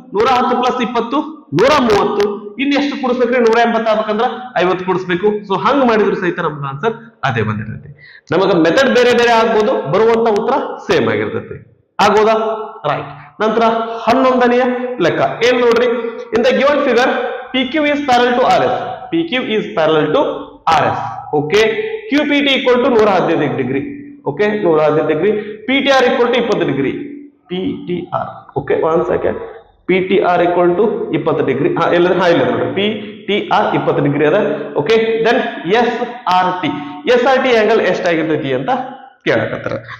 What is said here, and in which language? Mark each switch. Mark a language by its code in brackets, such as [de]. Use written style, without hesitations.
[kn] 110 plus 20 130. ಇನ್ನು ಎಷ್ಟು ಕೂಡಿಸ್ಬೇಕ್ರಿ, 180 ಆಗ್ಬೇಕಂದ್ರ 50 ಕೂಡಿಸ್ಬೇಕು. ಸೊ ಹಂಗ್ ಮಾಡಿದ್ರು ಸಹಿತ ನಮ್ಗೆ ಆನ್ಸರ್ ಅದೇ ಬಂದಿರ್ತೈತಿ. ನಮಗ ಮೆಥಡ್ ಬೇರೆ ಬೇರೆ ಆಗ್ಬೋದು, ಬರುವಂತ ಉತ್ತರ ಸೇಮ್ ಆಗಿರ್ತೈತಿ. ಆಗ್ಬೋದಾ? ರೈಟ್. ನಂತರ 11ನೆಯ ಲೆಕ್ಕ ಏನ್ ನೋಡ್ರಿ, [en] In the given figure PQ is parallel to RS. PQ is parallel to RS. Okay QPT equal to 115 degree. Okay 115 degree. PTR equal to 20 degree. PTR okay 1 second. P T R equal to 20 degree. [kn] ಇಲ್ಲ ನೋಡಿ P T R 20 degree ಅದ. Okay, then S R T angle ಎಷ್ಟಾಗಿರ್ತೈತಿ ಅಂತ ಕೇಳಕತ್ತಾರ.